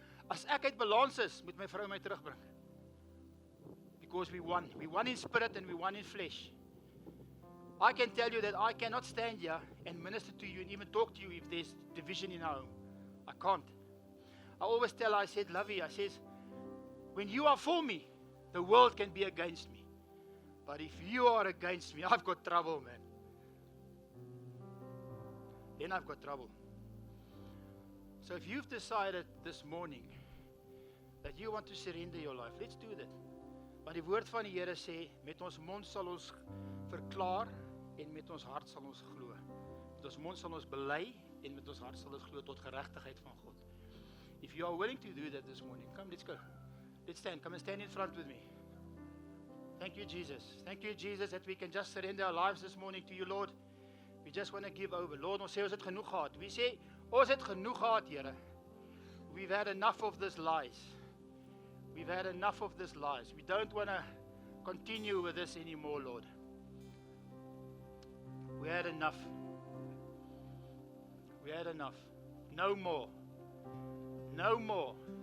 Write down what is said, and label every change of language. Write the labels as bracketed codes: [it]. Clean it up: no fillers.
[af] As ek uit balans is, moet my vrou my terugbring. [en] Because we won. We won in spirit and we won in flesh. I can tell you that I cannot stand here and minister to you and even talk to you if there's division in our home. I can't. I always tell her, I said, Lovey, I says, when you are for me, the world can be against me. But if you are against me, I've got trouble, man. Then I've got trouble. So if you've decided this morning that you want to surrender your life, let's do that. [af] Want die woord van die Here sê, met ons mond sal ons verklaar en met ons hart sal ons glo. Met ons mond sal ons bely en met ons hart sal ons glo tot geregtigheid van God. [en] If you are willing to do that this morning, come, let's go. Let's stand. Come and stand in front with me. Thank you, Jesus. Thank you, Jesus, that we can just surrender our lives this morning to you, Lord. We just want to give over. [af] Lord, ons sê ons het genoeg gehad. We sê, ons het genoeg gehad, Here. [en] We've had enough of this lies. We've had enough of this lies. We don't want to continue with this anymore, Lord. We had enough. We had enough. No more. No more.